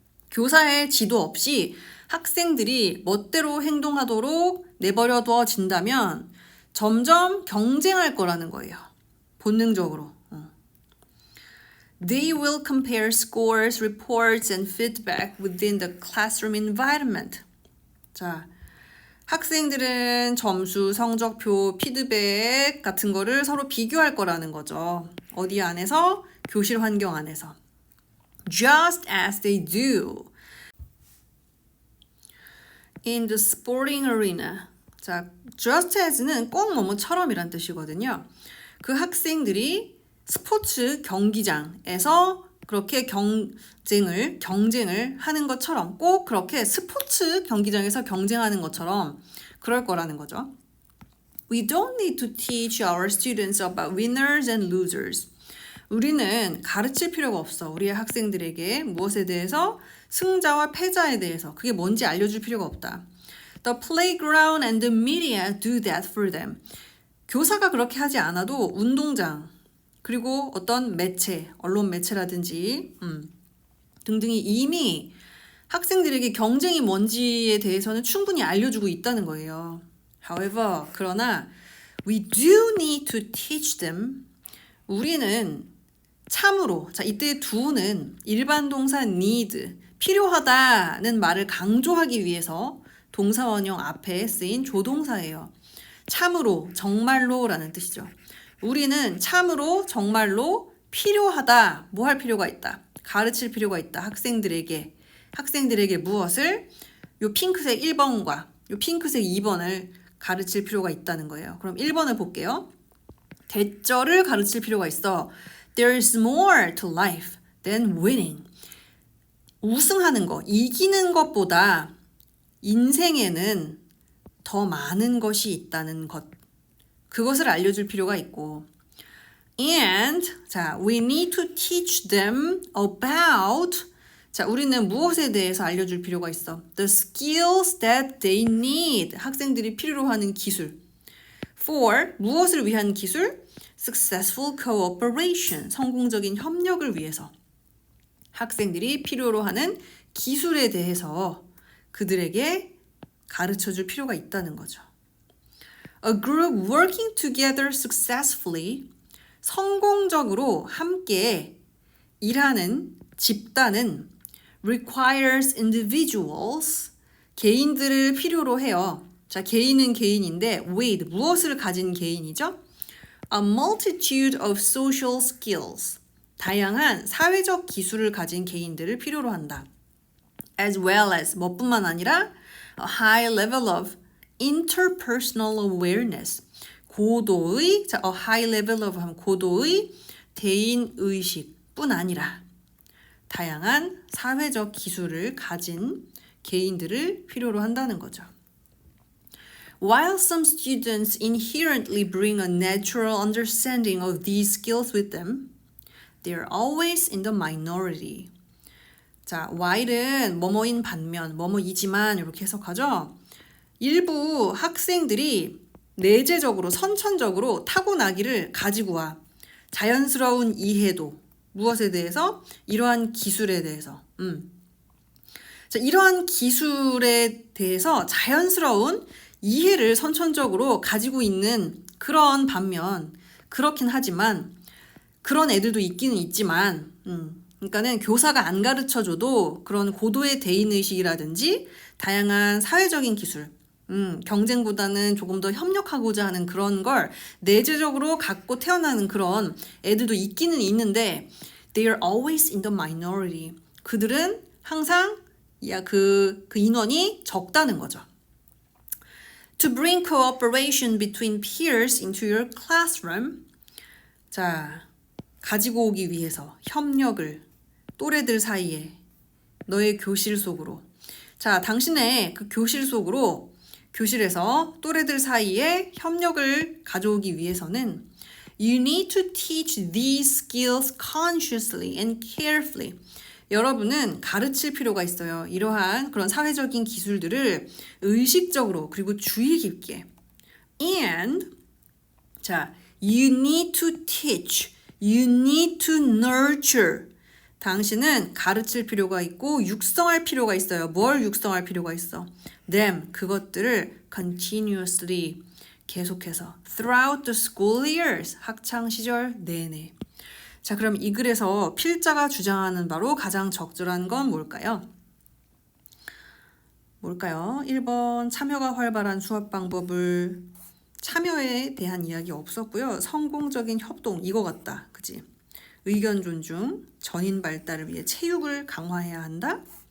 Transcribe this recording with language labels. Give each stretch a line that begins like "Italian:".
Korean: 교사의 지도 없이 학생들이 멋대로 행동하도록 내버려 두어진다면 점점 경쟁할 거라는 거예요. 본능적으로.
English: They will compare scores, reports, and feedback within the classroom environment.
Korean: 자, 학생들은 점수, 성적표, 피드백 같은 거를 서로 비교할 거라는 거죠. 어디 안에서? 교실 환경 안에서.
English: Just as they do in the sporting arena.
Korean: 자,
English: just as
Korean: 는 꼭 뭐뭐처럼이란 뜻이거든요. 그 학생들이 스포츠 경기장에서 그렇게 경쟁을 하는 것처럼 꼭 그렇게 스포츠 경기장에서 경쟁하는 것처럼 그럴 거라는 거죠.
English: We don't need to teach our students about winners and losers.
Korean: 우리는 가르칠 필요가 없어. 우리의 학생들에게 무엇에 대해서? 승자와 패자에 대해서. 그게 뭔지 알려줄 필요가 없다.
English: The playground and the media do that for them.
Korean: 교사가 그렇게 하지 않아도 운동장, 그리고 어떤 매체, 언론 매체라든지 등등이 이미 학생들에게 경쟁이 뭔지에 대해서는 충분히 알려주고 있다는 거예요.
English: However,
Korean: 그러나
English: we do need to teach them.
Korean: 우리는 참으로, 자, 이때 do는 일반 동사 need, 필요하다는 말을 강조하기 위해서 동사원형 앞에 쓰인 조동사예요. 참으로, 정말로라는 뜻이죠. 우리는 참으로, 정말로 필요하다. 뭐 할 필요가 있다. 가르칠 필요가 있다. 학생들에게 무엇을? 요 핑크색 1번과 요 핑크색 2번을 가르칠 필요가 있다는 거예요. 그럼 1번을 볼게요. 대절을 가르칠 필요가 있어.
English: There's more to life than winning.
Korean: 우승하는 거, 이기는 것보다 인생에는 더 많은 것이 있다는 것. 그것을 알려줄 필요가 있고.
English: And, 자, we need to teach them about
Korean: 자, 우리는 무엇에 대해서 알려줄 필요가 있어?
English: The skills that they need.
Korean: 학생들이 필요로 하는 기술. For 무엇을 위한 기술?
English: Successful cooperation.
Korean: 성공적인 협력을 위해서. 학생들이 필요로 하는 기술에 대해서 그들에게 가르쳐 줄 필요가 있다는 거죠.
English: A group working together successfully.
Korean: 성공적으로 함께 일하는 집단은
English: requires individuals.
Korean: 개인들을 필요로 해요. 자, 개인은 개인인데 with 무엇을 가진 개인이죠?
English: A multitude of social skills.
Korean: 다양한 사회적 기술을 가진 개인들을 필요로 한다.
English: As well as
Korean: 뭐뿐만 아니라
English: a high level of interpersonal awareness.
Korean: 고도의, 자,
English: a high level of
Korean: 하면 고도의 대인 의식뿐 아니라 다양한 사회적 기술을 가진 개인들을 필요로 한다는 거죠.
English: While some students inherently bring a natural understanding of these skills with them, they are always in the minority.
Korean: 자, while은 뭐뭐인 반면, 뭐뭐이지만 이렇게 해석하죠. 일부 학생들이 내재적으로, 선천적으로 타고나기를 가지고 와. 자연스러운 이해도, 무엇에 대해서? 이러한 기술에 대해서. 자, 이러한 기술에 대해서 자연스러운 이해를 선천적으로 가지고 있는 그런 반면, 그렇긴 하지만 그런 애들도 있기는 있지만 그러니까는 교사가 안 가르쳐줘도 그런 고도의 대인의식이라든지 다양한 사회적인 기술, 경쟁보다는 조금 더 협력하고자 하는 그런 걸 내재적으로 갖고 태어나는 그런 애들도 있기는 있는데
English: they are always in the minority.
Korean: 그들은 항상 그 인원이 적다는 거죠.
English: To bring cooperation between peers into your classroom.
Korean: 자, 가지고 오기 위해서 협력을 또래들 사이에 너의 교실 속으로. 자, 당신의 그 교실 속으로 교실에서 또래들 사이에 협력을 가져오기 위해서는
English: You need to teach these skills consciously and carefully.
Korean: 여러분은 가르칠 필요가 있어요. 이러한 그런 사회적인 기술들을 의식적으로 그리고 주의 깊게.
English: And 자, you need to teach. You need to nurture.
Korean: 당신은 가르칠 필요가 있고 육성할 필요가 있어요. 뭘 육성할 필요가 있어?
English: Them,
Korean: 그것들을
English: continuously,
Korean: 계속해서
English: throughout the school years,
Korean: 학창 시절 내내. 자, 그럼 이 글에서 필자가 주장하는 바로 가장 적절한 건 뭘까요? 1번 참여가 활발한 수업 방법을 참여에 대한 이야기 없었고요. 성공적인 협동 이거 같다. 그지? 의견 존중, 전인 발달을 위해 체육을 강화해야 한다.